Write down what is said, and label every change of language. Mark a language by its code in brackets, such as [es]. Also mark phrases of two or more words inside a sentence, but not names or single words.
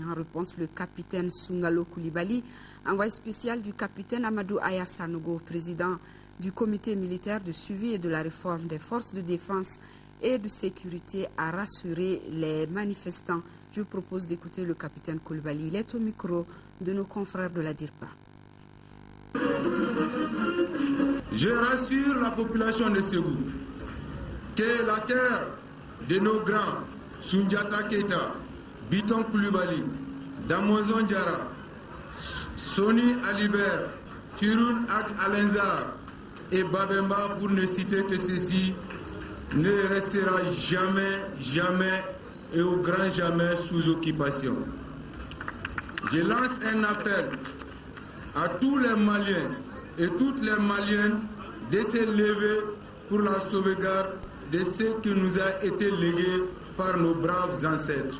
[fr] En réponse, le capitaine Sungalo Koulibaly, envoyé spécial du capitaine Amadou Aya Sanogo, président du comité militaire de suivi et de la réforme des forces de défense et de sécurité, a rassuré les manifestants. Je vous propose d'écouter le capitaine Coulibaly. Il est au micro de nos confrères de la DIRPA. Je rassure la population de Ségou que la terre de nos grands Soundiata Keita, Biton Coulibaly, Damozon Diarra, Soni Alibert, Firoun Ad Alenzar et Babemba, pour ne citer que ceci, ne restera jamais et au grand jamais sous occupation. Je lance un appel à tous les Maliens et toutes les Maliennes de se lever pour la sauvegarde de ce qui nous a été légué par nos braves ancêtres.